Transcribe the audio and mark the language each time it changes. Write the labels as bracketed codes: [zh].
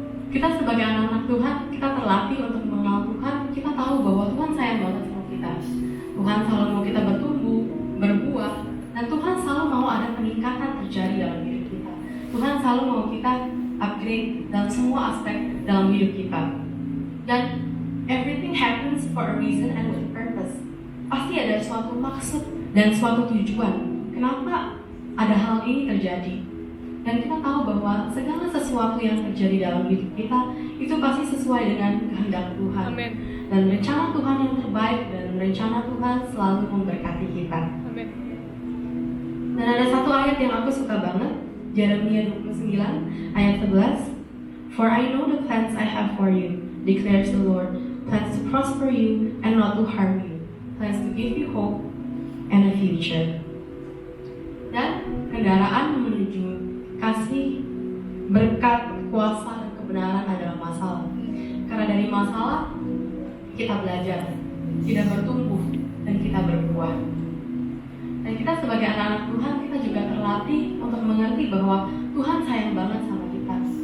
[id] Kita sebagai anak-anak Tuhan, kita terlatih untuk mengenal Tuhan. Kita tahu bahwa Tuhan sayang banget sama kita. Tuhan selalu mau kita bertumbuh, berbuah, dan Tuhan selalu mau ada peningkatan terjadi dalam hidup kita. Tuhan selalu mau kita upgrade dalam semua aspek dalam hidup kita. [en] Dan everything happens for a reason and with purpose. [id] Pasti ada suatu maksud dan suatu tujuan. Kenapa ada hal ini terjadi? Dan kita tahu bahwa segala sesuatu yang terjadi dalam hidup kita itu pasti sesuai dengan kehendak Tuhan. Amin. Dan rencana Tuhan yang terbaik dan rencana Tuhan selalu memberkati kita. Amin. Dan ada satu ayat yang aku suka banget, Yeremia 29 ayat 11. [en] For I know the plans I have for you, declares the Lord, plans to prosper you and not to harm you, plans to give you hope and a future. [id] Dan kendaraan menuju kasih, berkat, kuasa, dan kebenaran adalah masalah. Karena dari masalah kita belajar, kita bertumbuh, dan kita berbuah. Dan kita sebagai anak-anak Tuhan, kita juga terlatih untuk mengerti bahwa Tuhan sayang banget sama kita.